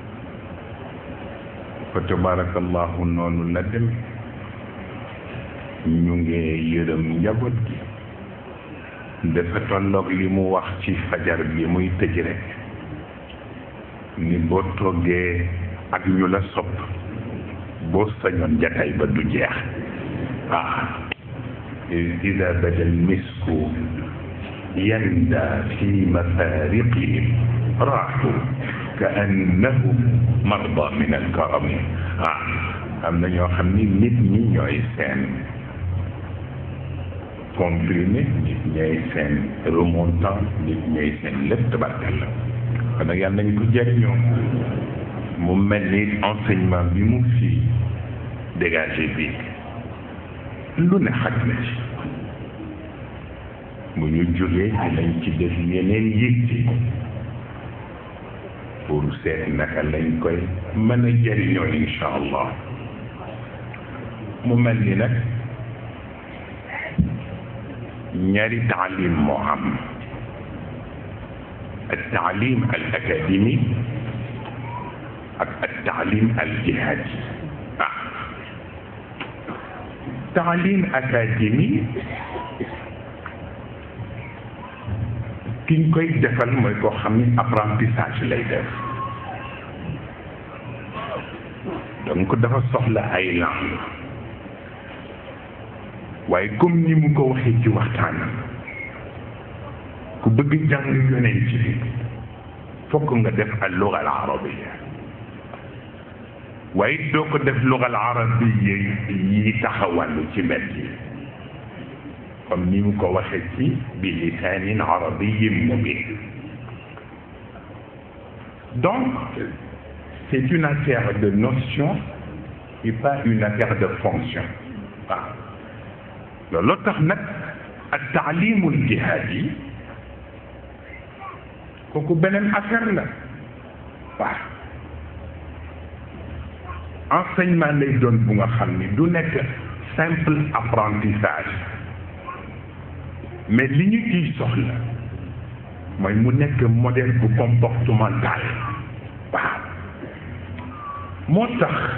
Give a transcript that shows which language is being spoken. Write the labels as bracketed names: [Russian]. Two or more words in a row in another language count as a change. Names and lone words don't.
[Arabic] فتبارك الله [Wolof] noonu la dem ñu ngi yërëm njaboot gi dafa tolloog li mu wax ci fajar bi muy tëj rek ni boo toggee ak ñu la sopp boo sañoon jataay ba du jeex [Arabic] إذا بدا المسك يندى في مفارقهم راحوا كأنهم مرضى من الكرم [Wolof] am na ñoo xam ni nit ñi ñooy seen comprimé nit ñooy seen remontant nit ñooy seen lépp tabarkalla kon nag yàlla nañu ko jëriñoo mu mel ni enseignement bi mu fi dégagé bi lu ne xaj na ci bu ñu jógee dinañ ci def yeneen yitte pour seet naka lañ koy mën a jëriñoo [Arabic] إن شاء الله [Wolof] mu mel ni nag ñaari taalim moo am [Arabic] التعليم الأكاديمي التعليم الجهادي تعليم أكاديمي [Wolof] ki ñu koy defal mooy koo xam ni apprentissage lay def donc dafa soxla ay langue waaye comme ni mu ko waxee ci waxtaanam ku bëgg jàng yonent bi fokk nga def [Arabic] اللغة العربية [Wolof] waaye doo ko def [Arabic] لغة العربية [Wolof] yi taxawàllu ci mbedd yi comme ni mu ko waxee ci [Arabic] بلسان عربي مبين [French] donc c'est une affaire de notion et pas une affaire de fonction [Wolof] waaw loolu tax nag ak [Arabic] التعليم الجهادي [Wolof] kooku beneen affaire la waaw enseignement lay doon bu nga xam ni du nekk [French] simple apprentissage [Wolof] mais li ñu ciy soxla mooy mu nekk modèle bu comportemental waaw moo tax